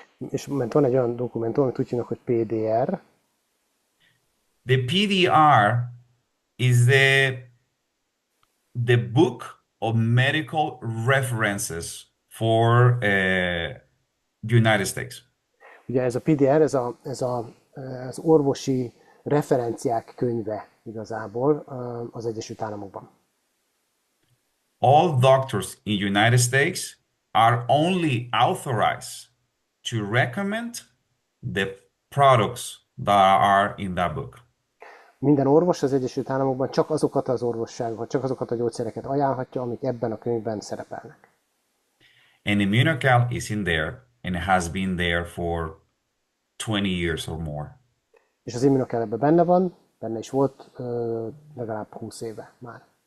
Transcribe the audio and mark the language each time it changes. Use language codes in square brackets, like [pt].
[hu] És mert van egy olyan dokumentum, amit úgy hívnak, hogy PDR. [en] The PDR is the book of medical references for the United States. [hu] Ugye ez a PDR, az orvosi referenciák könyve igazából az Egyesült Államokban. [en] All doctors in United States are only authorized to recommend the products that are in that book. [hu] Minden orvos az Egyesült Államokban csak azokat az orvosságokat, csak azokat a gyógyszereket ajánlhatja, amik ebben a könyvben szerepelnek. [en] And Immunocal is in there and has been there for 20 years or more. [hu] És az Immunocal ebben benne van, benne is volt legalább 20 éve már.